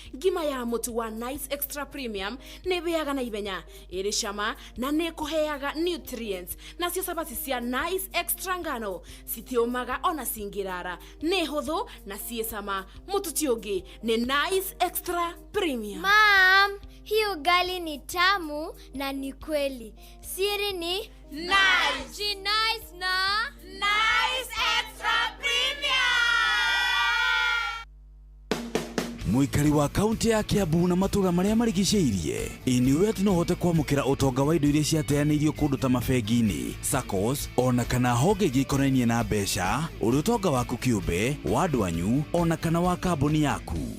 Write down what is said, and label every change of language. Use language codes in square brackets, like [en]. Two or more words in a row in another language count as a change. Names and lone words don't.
[ki] Ngima ya mũtu wa Nice Extra Premium nĩ ĩhĩaga na ihenya, ĩrĩ cama na nĩ ĩkũheaga nutrients. Nacio cabaci cia Nice Extra ngano citiũmaga ona cingĩrara. Nĩ hũthũ na ciĩ cama. Mũtu ti ũngĩ, nĩ Nice Extra Premium. [sw] Mom, hii ugali ni tamu na ni kweli. Siri ni Nice. Ji nice na Nice Extra Premium. [ki] Mũikari wa kaunti ya Kiambu na matũra marĩa marigicĩirie, ĩ nĩ ũĩ atĩ no ũhote kwamũkĩra ũtonga wa indo iria ciateanĩirio kũndũ ta mabengi-inĩ, saccos, ona kana honge ingĩ ikonainie na mbeca, ũrĩ ũtonga waku kĩũmbe, wa andũ anyu, ona kana wa kambuni yaku.